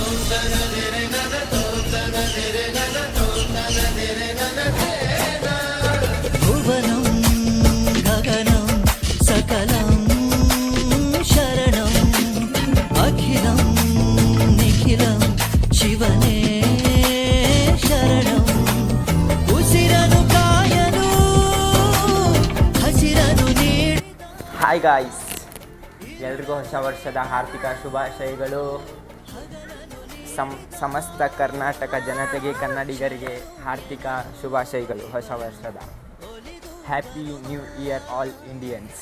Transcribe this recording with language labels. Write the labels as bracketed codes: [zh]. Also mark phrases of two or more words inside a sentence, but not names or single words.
[sa] भुवनं गगनं सकलं शरणं अखिलं निखिलं शिवने शरणं [kn] ಉಸಿರನು ಕಾಯನು ಹಸಿರನು ನೀಡ [en] Hi guys, [kn] ಎಲ್ರಿಗೂ ಹೊಸ ವರ್ಷದ ಹಾರ್ದಿಕ ಶುಭಾಶಯಗಳು. ಸಮಸ್ತ ಕರ್ನಾಟಕ ಜನತೆಗೆ, ಕನ್ನಡಿಗರಿಗೆ ಹಾರ್ದಿಕ ಶುಭಾಶಯಗಳು ಹೊಸ ವರ್ಷದ. [en] Happy New Year all Indians.